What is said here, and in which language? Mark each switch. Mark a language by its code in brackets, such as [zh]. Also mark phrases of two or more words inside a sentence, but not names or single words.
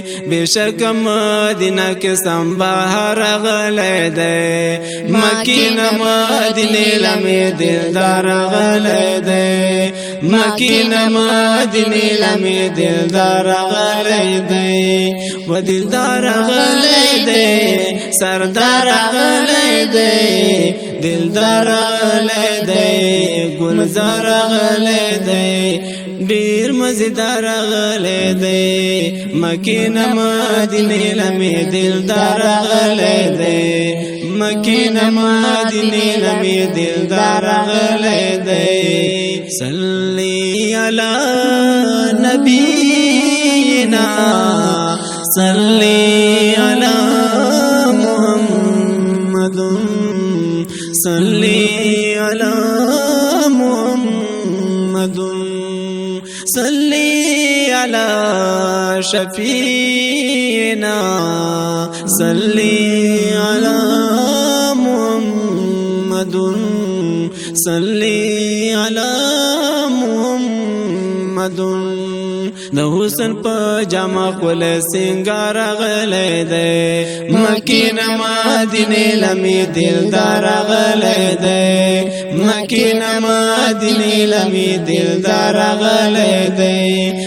[ps] بشک مدینه کې سم بهار راغلی دی، مکې نه مدینې لمې دلدار راغلی دی، مکې نه مدینې لمې دلدار راغلی دی، و دلدار راغلی دی، سردار راغلی دی، دلدار راغلی دی، ګلزار راغلی دی. ډیر مزیدار غلې دی، مکې نه مدینې لمې دلدار غلې دی، مکې نه مدینې لمې دلدار غلې دی. [ar] صلی علی نبینا، صلی علی محمد. صلی علی محمد، صلی علی شفیعنا، صلی علی محمد، صلی علی محمد. [ps] د حسن په جامه خپل سنگار غلی دی، مکې نه مدینې لمې دلدار غلی دی، مکې نه مدینې لمې دلدار غلی دی.